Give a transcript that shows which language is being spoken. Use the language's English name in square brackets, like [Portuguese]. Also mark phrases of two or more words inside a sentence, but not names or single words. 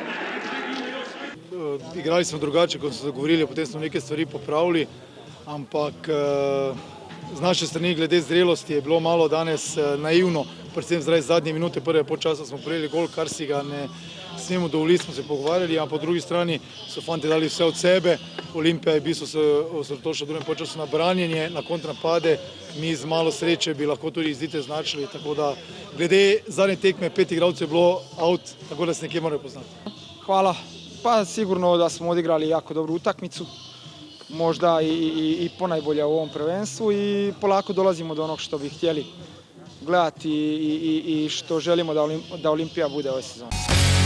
[Slovenian] Igrali smo drugače, kot so dogovorili, potem smo neke stvari popravili, ampak z naše strani glede zrelosti je bilo malo danes naivno, predvsem zdaj zadnje minute prve polčasa smo prejeli gol, kar si ga ne smemo dovoliti, smo se pogovarjali, a po drugi strani so fanti dali vse od sebe. Olimpija je v bistvu se osredotočila v drugem polčasu na branjenje, na kontrapade, mi z malo sreče bi lahko tudi izdite značili, tako da glede zadnje tekme 5 igralcev je bilo out, tako da se nekje morajo poznati. [Croatian] Hvala, pa sigurno da smo odigrali jako dobru utakmicu, možda i ponajbolja u ovom prvenstvu i polako dolazimo do onog što bi htjeli gledati i što želimo da Olimpija bude ove sezone.